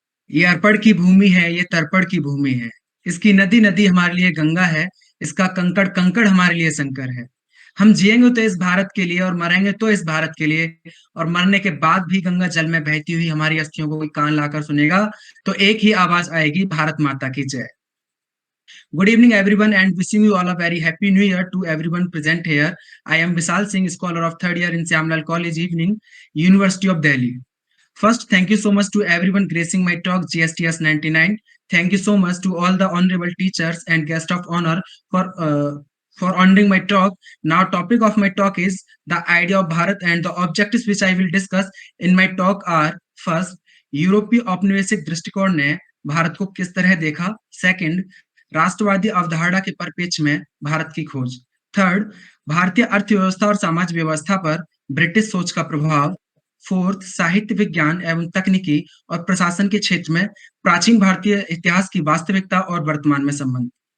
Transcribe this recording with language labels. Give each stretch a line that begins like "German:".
Hindi: ये अर्पण की भूमि है, ये तर्पण की भूमि है। इसकी नदी नदी हमारे लिए गंगा है, इसका कंकड़ कंकड़ हमारे लिए शंकर है। हम जिएंगे तो इस भारत के लिए और मरेंगे तो इस भारत के लिए, और मरने के बाद भी गंगा जल में बहती हुई हमारी अस्थियों को कोई कान लाकर सुनेगा तो एक ही आवाज आएगी, भारत माता की जय।
English: Good evening, everyone, and wishing you all a very happy new year to everyone present here. I am Vishal Singh, scholar of third year in Syamlal College Evening, University of Delhi. First, thank you so much to everyone gracing my talk GSTS 99. Thank you so much to all the honorable teachers and guests of honor for honoring my talk. Now, topic of my talk is the idea of Bharat, and the objectives which I will discuss in my talk are: first, यूरोपीय औपनिवेशिक दृष्टिकोण ने भारत को किस तरह देखा।
Hindi: Second, राष्ट्रवादी अवधारणा के परिप्रेक्ष्य में भारत की खोज। थर्ड, भारतीय अर्थव्यवस्था और समाज व्यवस्था पर ब्रिटिश सोच का प्रभाव। फोर्थ, साहित्य विज्ञान एवं तकनीकी और प्रशासन के क्षेत्र में प्राचीन भारतीय इतिहास की वास्तविकता और वर्तमान में संबंध।